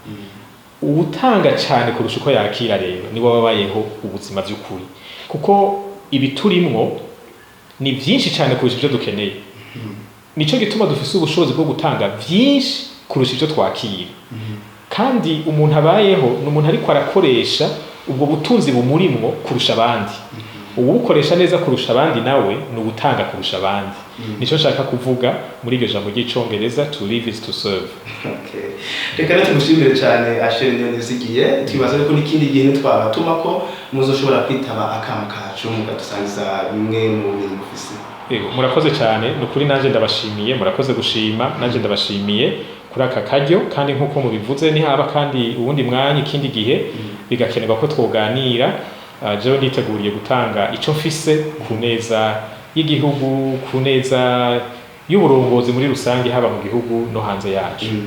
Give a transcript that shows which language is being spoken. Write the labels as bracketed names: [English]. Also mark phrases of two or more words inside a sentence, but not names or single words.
[Rundi] ubutanga cyane kurusha uko yakira rero nibo babayeho ubuzima by'ukuri kuko ibiturimwo ni byinshi cyane kurusha ibyo dukeneye nico gituma dufise ubushobozi bwo gutanga byinshi kurusha ibyo twakira kandi umuntu abayeho n'umuntu ariko arakoresha ubwo butunzi bumurimwo kurusha abandi ubukoresha neza kurusha abandi nawe n'ubutanga kurusha abandi nico nshaka kuvuga muri iryo jambo ry'icongereza [English] to live is to serve. [Rundi] Okay, reka rero tumushimire cyane Asheri Nizigiye twibaza ko n'ikindi gihe twabatuma ko muzoshobora kwitaba akamo kacu mugadusangiza bimwe mu bintu mufise. Yego murakoze cyane nukuri nanje ndabashimiye murakoze gushima nanje ndabashimiye kuri aka karyo kandi nkuko mubivuze ni haba kandi ubundi mwanya ikindi gihe bigakenerwa ko twoganira jewe nditeguriye gutanga ico mfise ku neza y'igihugu ku neza y'uburongozi muri rusange haba mu gihugu no hanze yacu.